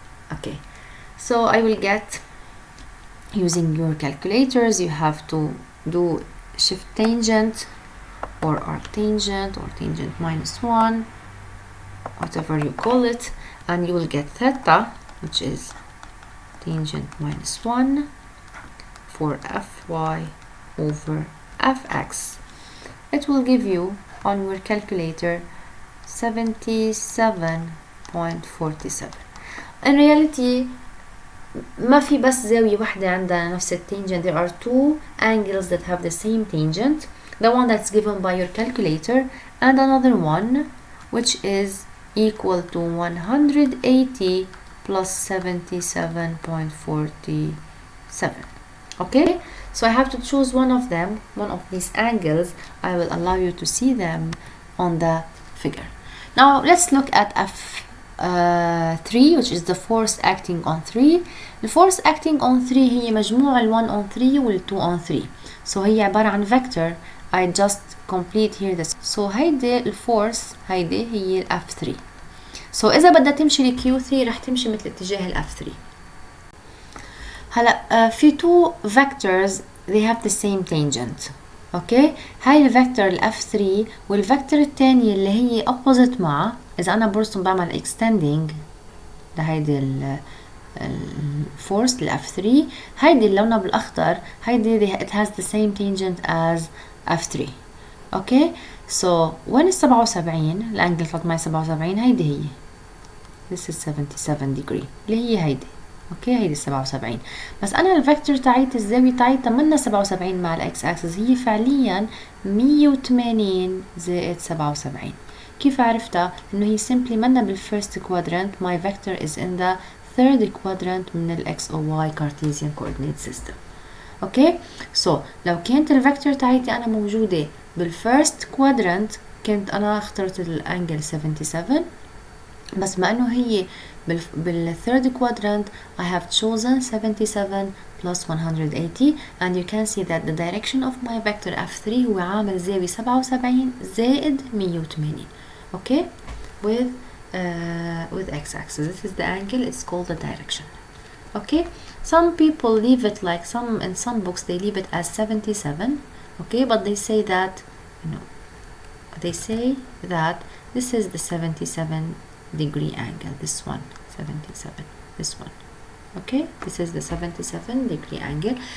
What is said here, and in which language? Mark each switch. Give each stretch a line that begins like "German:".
English: Okay, so I will get, using your calculators, you have to do shift tangent or arctangent or tangent minus 1, whatever you call it, and you will get theta, which is tangent minus 1 for fy over fx. It will give you on your calculator 77.47. In reality
Arabic: ما في بس زاوية واحدة عندها نفس التangent.
English: There are two angles that have the same tangent, the one that's given by your calculator and another one which is equal to 180 plus 77.47. Okay, so I have to choose one of them, one of these angles. I will allow you to see them on the figure. Now let's look at F3, which is the force acting on 3. The force acting on 3
Arabic: هي مجموع ال
English: 1 on 3 وال 2 on 3.
Arabic: So هي عبارة عن vector.
English: I just complete here this.
Arabic: So هيدي الفورس هيدي هي ال F3. So إذا بدها تمشي ل Q3 رح تمشي مثل اتجاه ال F3. هلا في
English: two vectors they have the same tangent.
Arabic: اوكي، هاي الفيكتور ال F3 والفيكتور الثانية اللي هي opposite معها. إذا أنا برسم بعمل extending لهيدي الفورس ال F3، هيدي اللونة بالأخضر هيدي
English: it has the same tangent as F3.
Arabic: اوكي، so وين ال 77 الانجل طلعت معي 77 هيدي هي
English: this is 77 degree
Arabic: اللي هي هيدي. اوكي، هيدي 77 بس انا الفيكتور تاعيت الزاويه تاعيتها منا 77 مع الاكس اكسس، هي فعليا 180 زائد 77. كيف عرفتها؟ انه هي simply منا بالفيرست كوادرانت.
English: my vector is in the third quadrant
Arabic: من الاكس او واي
English: Cartesian coordinate system.
Arabic: اوكي، سو لو كانت الفيكتور تاعيتي انا موجوده بالفيرست كوادرانت كنت انا اخترت الانجل 77، بس ما انه هي بالثird quadrant
English: I have chosen 77 plus 180 and you can see that the direction of my vector F3
Arabic: هو عامل زاوية 77 زائد 180.
English: okay, with x-axis. This is the angle, it's called the direction. Okay, some people leave it like in some books they leave it as 77, okay, but they say that, you know, they say that this is the 77-degree angle, this one, 77, this one, okay, this is the 77-degree angle.